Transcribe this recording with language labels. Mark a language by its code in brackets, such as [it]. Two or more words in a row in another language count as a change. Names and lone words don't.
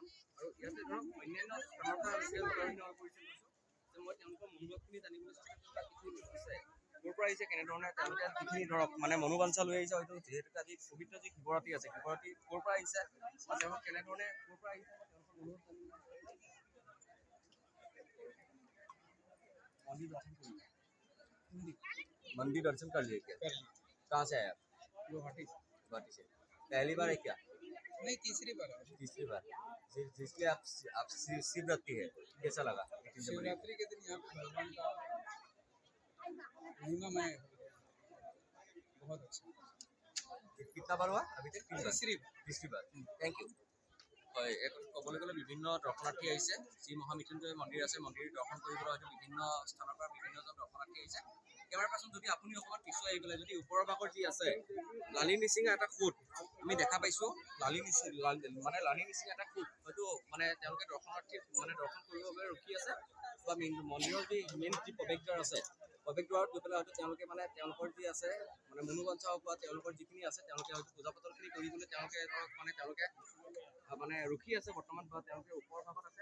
[as] আৰু ইয়াতে ধৰক অন্যান্য স্থানৰ পৰা লোকেল লোকাৰণ্য হৈ পৰিছে যে মই তেওঁলোকৰ মনোভাৱখিনি জানিবলৈ চেষ্টা কৰিছোঁ কিছু আছে ক'ৰ পৰা আহিছে কেনেধৰণে তেওঁলোকে যিখিনি ধৰক মানে মনোবাঞ্ছা লৈ আহিছে হয়তো যিহেতুকে আজি পবিত্ৰ যি শিৱৰাত্ৰি আছে শিৱৰাত্ৰি ক'ৰ পৰা আহিছে বা তেওঁলোক কেনেধৰণে ক'ৰ পৰা আহিছে তেওঁলোকৰ অনুৰোধ [hi] मंदिर दर्शन कर लिए क्या? कहाँ से आए आप? गुवाहाटी से। पहली बार है क्या? नहीं, तीसरी बार। तीसरी बार। जिसलिए आप शिवरात्रि है कैसा लगा? शिवरात्रि के दिन यहाँ पे भगवान का महिमामय बहुत अच्छा। कितना बार हुआ अभी तक? तीसरी बार। [en] thank you. [as] হয় ক'বলৈ গ'লে বিভিন্ন দৰ্শনাৰ্থী আহিছে যি মহামৃত্যুঞ্জয় মন্দিৰ আছে মন্দিৰ দৰ্শন কৰিবলৈ হয়তো বিভিন্ন স্থানৰ পৰা বিভিন্নজন দৰ্শনাৰ্থী আহিছে। [en] camera person [as] যদি আপুনি অকণমান পিছুৱাই আহি পেলাই যদি ওপৰৰ ভাগৰ যি আছে লালি নিচিঙা এটা সোঁত আমি দেখা পাইছোঁ লালি নিচিঙা এটা সোঁত হয়তো মানে তেওঁলোকে দৰ্শনাৰ্থী মানে দৰ্শন কৰিবৰ বাবে ৰখি আছে বা মন্দিৰৰ যি মেইন যি প্ৰৱেশদ্বাৰ আছে প্ৰৱেশদ্বাৰত গৈ পেলাই হয়তো তেওঁলোকে মানে তেওঁলোকৰ যি আছে মানে মনোবাঞ্ছা হওক বা তেওঁলোকৰ যিখিনি আছে তেওঁলোকে হয়তো পূজা পাতলখিনি কৰিবলৈ তেওঁলোকে ধৰক মানে তেওঁলোকে মানে ৰখি আছে বৰ্তমান বা তেওঁলোকে ওপৰৰ ভাগত আছে।